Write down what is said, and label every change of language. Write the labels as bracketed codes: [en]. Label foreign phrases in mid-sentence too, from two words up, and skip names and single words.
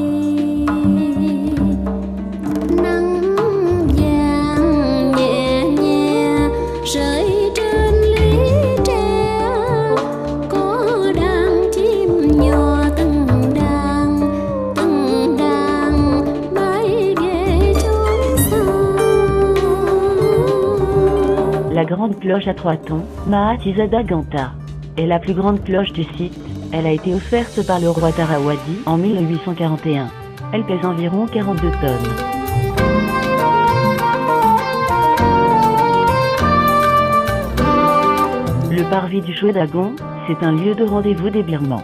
[vi] Nắng vàng nhẹ nhẹ rơi trên lý tre, có đàn chim nhỏ từng đàn bay về chốn xa. [fr] La grande cloche à 3 tons, Mahatizada Ganta, est la plus grande cloche du site. Elle a été offerte par le roi Tarawadi en 1841. Elle pèse environ 42 tonnes. Le parvis du Shwedagon, c'est un lieu de rendez-vous des Birmans.